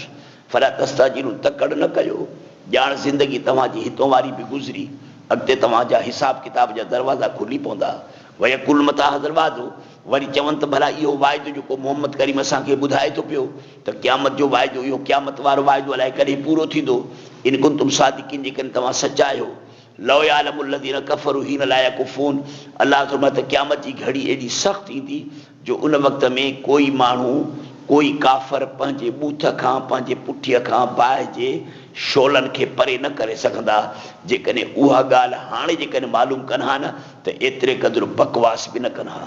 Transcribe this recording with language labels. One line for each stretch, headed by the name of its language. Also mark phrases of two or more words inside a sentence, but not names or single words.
Arabic: فلا تستعجلون,
Sindhi: तकड़ न कयो, ॼाण ज़िंदगी तव्हांजी हितों वारी बि गुज़री, अॻिते तव्हांजा हिसाब किताब जा दरवाज़ा खुली पवंदा।
Arabic: ويقولون متى
Sindhi: दरवाज़ो वरी चवनि त भला इहो वाइदो जेको मोहम्मद करीम असांखे ॿुधाए थो पियो त क़यामत जो वाइदो, इहो क़यामत वारो वाइदो अलाए कॾहिं पूरो थींदो।
Arabic: إن كنتم صادقين,
Sindhi: जेकॾहिं तव्हां सचा आहियो।
Arabic: لو يعلم الذين كفروا حين لا يكفون,
Sindhi: अल्लाह फरमाए त क़यामत जी घड़ी एॾी सख़्तु ईंदी जो उन वक़्त में कोई माण्हू, कोई काफ़र पंहिंजे बूथ खां, पंहिंजे पुठीअ खां बाहि जे शोलनि खे परे न करे सघंदा। जेकॾहिं उहा ॻाल्हि हाणे जेकॾहिं मालूम कनि हा न त एतिरे क़दुरु बकवास बि न कनि हा।